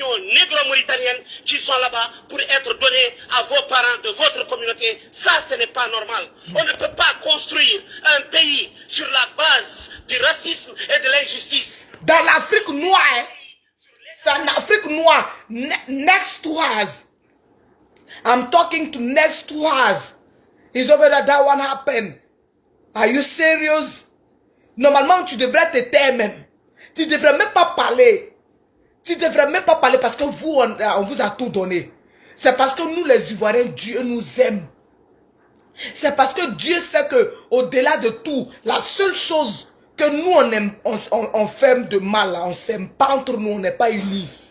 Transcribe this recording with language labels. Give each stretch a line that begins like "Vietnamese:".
French: population négro-mauritanienne qui sont là-bas pour être donnés à vos parents de votre communauté. Ça, ce n'est pas normal. On ne peut pas construire un pays sur la base du racisme et de l'injustice. Dans l'Afrique noire, hein, c'est en Afrique noire,
English: next to us. I'm talking to next to us. It's over there, that one happened. Are you serious?
French: Normalement, tu devrais te taire même. Tu ne devrais même pas parler. Tu ne devrais même pas parler parce que vous, on vous a tout donné. C'est parce que nous, les Ivoiriens, Dieu nous aime. C'est parce que Dieu sait que, au-delà de tout, la seule chose que nous, on fait de mal, on ne s'aime pas entre nous, on n'est pas unis.